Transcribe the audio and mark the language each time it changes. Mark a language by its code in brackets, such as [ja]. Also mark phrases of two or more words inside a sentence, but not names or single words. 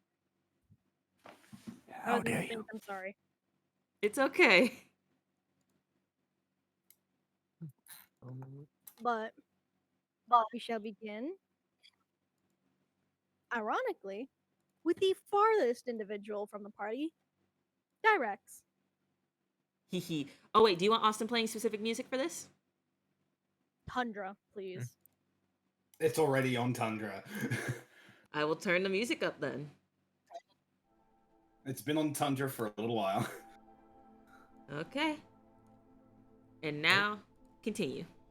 [en] How dare you? I'm sorry. It's okay. But we shall begin, ironically, with the farthest individual from the party, Dyrex. Hee hee. Oh, wait, do you want Austin playing specific music for this? Tundra, please. It's already on Tundra. I will turn the music up then. It's been on Tundra for a little while. Okay. And now, continue.